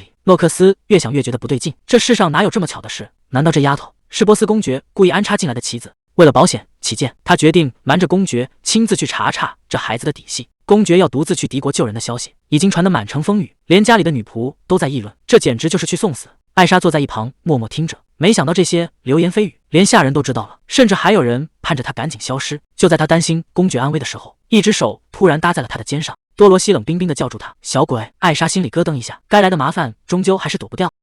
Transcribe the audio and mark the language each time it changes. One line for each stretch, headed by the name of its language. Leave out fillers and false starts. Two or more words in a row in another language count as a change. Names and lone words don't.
Chinese: 諾克斯越想越覺得不對勁，這世上哪有這麼巧的事？難道這丫頭是波斯公爵故意安插進來的棋子？為了保險起見，他決定瞞着公爵親自去查這孩子的底細。公爵要獨自去敵國救人的消息已經傳得滿城風雨，連家裡的女僕都在議論，這簡直就是去送死。艾莎坐在一旁默默聽着，沒想到這些流言蜚語連下人都知道了，甚至還有人盼着他趕緊消失。就在他擔心公爵安危的時候，一只手突然搭在了他的肩上。多羅西冷冰冰地叫住他：“小鬼！”艾莎心裡咯噔一下，該來的麻煩終究還是躲不掉。